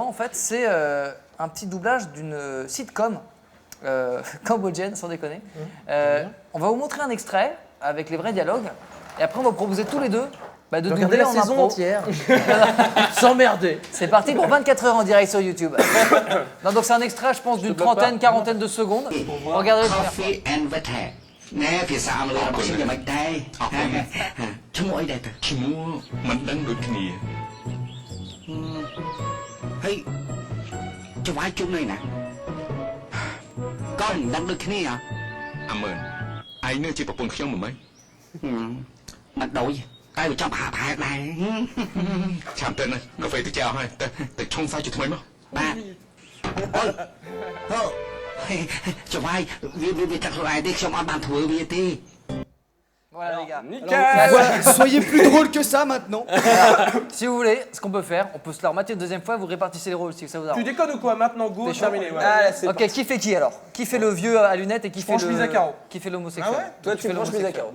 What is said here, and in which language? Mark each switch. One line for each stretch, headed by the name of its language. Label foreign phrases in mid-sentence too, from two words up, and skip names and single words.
French: En fait, c'est un petit doublage d'une sitcom cambodgienne, sans déconner. On va vous montrer un extrait avec les vrais dialogues, et après on va vous proposer tous les deux de Regardez doubler la en saison impro. entière. S'emmerder. C'est parti pour 24 heures en direct sur YouTube. Non, donc c'est un extrait, je pense, d'une trentaine, quarantaine de secondes. Regardez le première fois.
English: Coffee and water
Khmer: ណែភាសាអង់គ្លេសរបស់ខ្ញុំយ៉ាងម៉េចដែរឈ្មោះអីដែរតើឈ្មោះមិនដឹងដូចគ្នា ហើយចវាយជុំនៅណាក៏មិនដឹងដូចគ្នាអាមើលឯងនឹងជាប្រពន្ធខ្ញុំមិនមិនដូចតែវាចាប់ហាប់ហែកដែរឆាំទៅណាកាហ្វេទៅចោលហើយទៅឆុងសាច់ជាថ្មីមកបាទអូចវាយវាតែខ្លួនឯងទេខ្ញុំអត់បានធ្វើវាទេ
French: Voilà les gars. Alors, voilà, soyez plus drôle que ça maintenant. Si vous voulez, ce qu'on peut faire, on peut se le remater une deuxième fois, vous répartissez les rôles si ça vous arrange. Tu déconnes ou quoi? Maintenant, go, T'es chaud terminé. Ouais. Ah, là, c'est Ok, qui fait qui alors? Qui fait le vieux à lunettes et qui fait Franche mise à carreau. qui fait l'homosexuel? Ah ouais? Toi, tu franches mise à carreau.